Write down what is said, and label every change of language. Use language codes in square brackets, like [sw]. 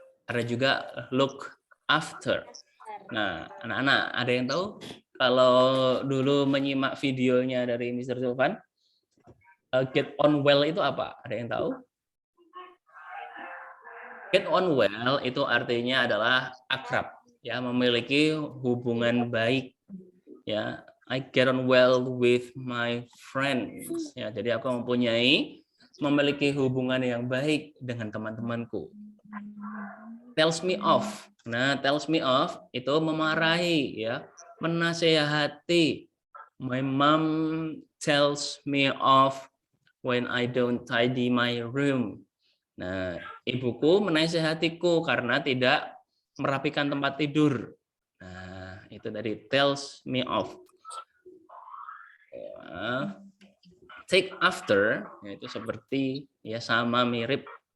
[id] Ada juga look after. Nah, anak-anak ada yang tahu kalau dulu menyimak videonya dari Mr. Zulfan, get on well itu apa? Ada yang tahu? Get on well itu artinya adalah akrab, ya, memiliki hubungan baik, ya. [en] I get on well with my friends, ya. [id] Jadi aku memiliki hubungan yang baik dengan teman-temanku. Tells me off. Nah, tells me off itu memarahi, ya, menasehati. [en] My mom tells me off when I don't tidy my room. [id] Nah, ibuku menasehatiku karena tidak merapikan tempat tidur. Nah, itu dari tells me off. Take after, yaitu seperti ya sama mirip.